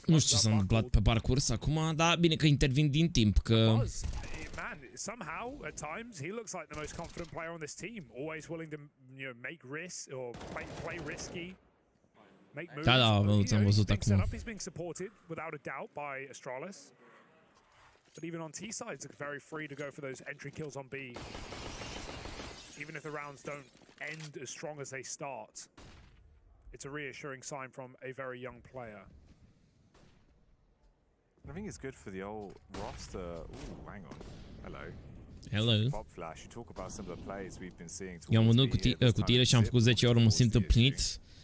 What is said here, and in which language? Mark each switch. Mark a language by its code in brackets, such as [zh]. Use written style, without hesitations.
[ro] Nu știu ce s-a întâmplat pe parcurs acum, dar bine că intervin din timp, că... [en] Man, somehow, at times, he looks like the most confident player on this team. Always willing to, you know, make risks or play risky. Make moves. Da, am văzut acum. He's being supported, without a doubt, by Astralis. But even on T sides, it's very free to go for those entry kills on B. Even if the rounds don't end as strong as they start. It's a reassuring sign from a very young player. I think it's good for the old roster. Ooh, hang on. Hello. Hello. Pop Flash, you talk about some of the plays we've been seeing. [ro] Eu am vândut cutiile și am făcut 10 ori, mă simt împlinit.